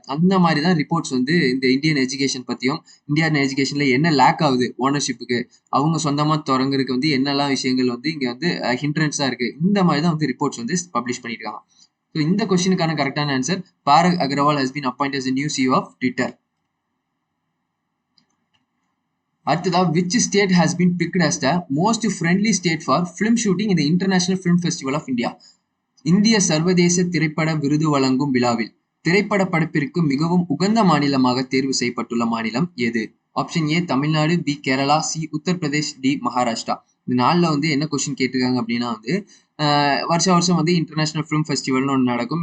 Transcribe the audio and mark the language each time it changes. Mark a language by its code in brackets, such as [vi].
[ta] அந்த மாதிரி தான் ரிப்போர்ட்ஸ் வந்து இந்த இந்தியன் எஜுகேஷன் பத்தியும், இந்தியன் எஜுகேஷன்ல என்ன லேக் ஆகுது ஓனர்ஷிப்புக்கு, அவங்க சொந்தமா தொடங்குறதுக்கு வந்து என்னெல்லாம் விஷயங்கள் வந்து இங்க வந்து ஹிண்ட்ரன்ஸா இருக்கு. இந்த மாதிரி தான் வந்து ரிப்போர்ட்ஸ் வந்து பப்ளிஷ் பண்ணிட்டு இருக்காங்க. ஸோ இந்த கொஸ்டினுக்கான கரெக்டான answer, Barack Agarwal [en] Has been appointed as a new CEO of Twitter. [ta] அடுத்ததா, [en] which state has been picked as the most friendly state for film shooting in the International Film Festival of India? [ta] இந்திய சர்வதேச திரைப்பட விருது வழங்கும் விழாவில் திரைப்பட படப்பிற்கு மிகவும் உகந்த மாநிலமாக தேர்வு செய்யப்பட்டுள்ள மாநிலம் எது? Option A Tamil Nadu, B Kerala, C Uttar Pradesh, D Maharashtra. இந்த நாளில் வந்து என்ன கொஸ்டின் கேட்டிருக்காங்க அப்படின்னா வந்து வருஷம் வருஷம் வந்து இன்டர்நேஷனல் ஃபிலிம் ஃபெஸ்டிவல்னு ஒன்று நடக்கும்.